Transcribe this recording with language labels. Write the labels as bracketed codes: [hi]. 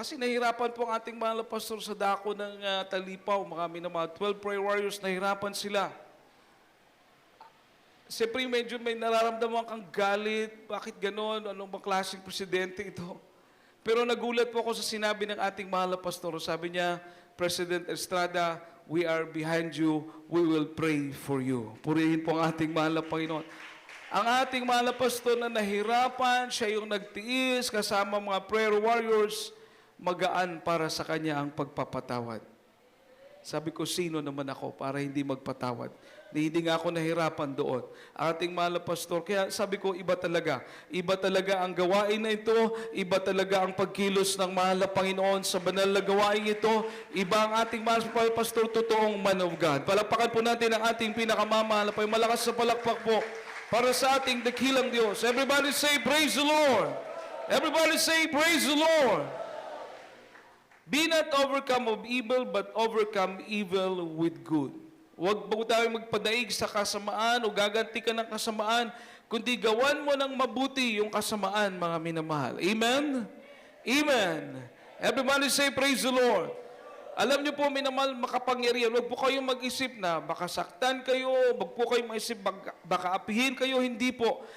[tl] Kasi nahirapan po ang ating mahal na pastor sa dako ng Talipaw. Mga 12 prayer warriors, nahirapan sila. Siyempre, medyo may nararamdaman kang galit. Bakit ganon? Anong bang klaseng presidente ito? Pero nagulat po ako sa sinabi ng ating mahal na pastor. Sabi niya, [en] President Estrada, we are behind you. We will pray for you. [tl] Purihin po ang ating mahal na Panginoon. Ang ating mahal na pastor na nahirapan, siya yung nagtiis kasama mga prayer warriors, magaan para sa kanya ang pagpapatawad. Sabi ko, sino naman ako para hindi magpatawad? Hindi nga ako nahirapan doon. Ang ating mahal na pastor, kaya sabi ko, iba talaga. Iba talaga ang gawain na ito. Iba talaga ang pagkilos ng mahal na Panginoon sa banal na gawain ito. Iba ang ating mahal na pastor, totoong man of God. Palakpakan po natin ang ating pinakamamahal na Panginoon. Malakas sa palakpak po para sa ating dakilang Diyos. [en] Everybody say, praise the Lord. Everybody say, praise the Lord. Be not overcome of evil, but overcome evil with good. [tl] Huwag po tayo magpadaig sa kasamaan o gaganti ka ng kasamaan, kundi gawan mo ng mabuti yung kasamaan, mga minamahal. [en] Amen? Amen. Everybody say, praise the Lord. [tl] Alam niyo po, minamahal, makapangyarihan. Huwag po kayong mag-isip na baka saktan kayo, huwag po kayong mag-isip, baka apihin kayo. Hindi po.